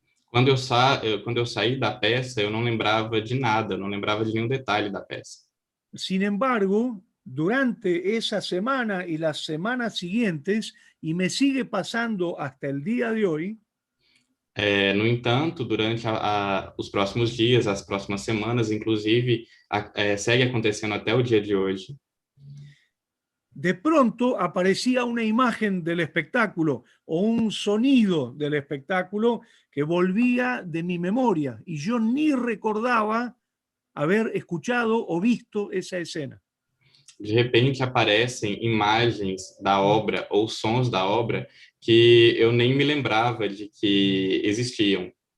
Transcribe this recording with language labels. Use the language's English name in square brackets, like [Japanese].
[Portuguese] Quando eu saí da peça, eu não lembrava de nada, não lembrava de nenhum detalhe da peça. [Spanish] Sin embargo, durante esa semana y las semanas siguientes, y me sigue pasando hasta el día de hoy, [Portuguese] no entanto, durante os próximos dias, as próximas semanas, inclusive, segue acontecendo até o dia de hoje. [Spanish] De pronto aparecía una imagen del espectáculo o un sonido del espectáculo que volvía de mi memoria y yo ni recordaba haber escuchado o visto esa escena. [Portuguese] De repente aparecem imagens da obra ou sons da obra que eu nem me lembrava de que existiam.